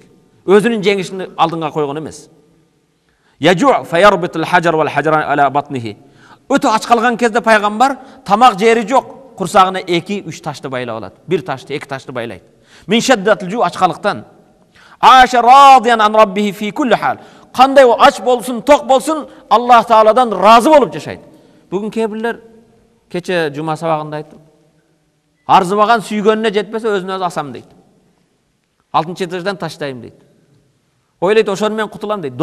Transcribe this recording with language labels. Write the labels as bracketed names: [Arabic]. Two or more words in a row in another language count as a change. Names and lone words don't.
[Kyrgyz] Өзүнүн жеңишин алдыңга койгон эмес. [Arabic] يجوع فيربط الحجر والحجرين على بطنه. [Kyrgyz] Өтө ач калган кезде пайгамбар тамак жери жок, курсагына 2-3 ташты байлап алат. Бир ташты, 2 ташты байлайт. [Arabic] من شدة الجوع, [Kyrgyz] ачкалыктан. [Arabic] عاش راضيا عن ربه في كل حال. [Kyrgyz] Кандай ач болсун, ток болсун, Аллах Тааладан разы болуп жашайт. Бүгүн кебирлер кече жума сабагында айттым. Арзымаган сүйгөнүнө жетпесе өзүнө өзү асам дейт. 6-чы этаждан таштайм дейт. Ойлайт, ошону мен кутулам дейт.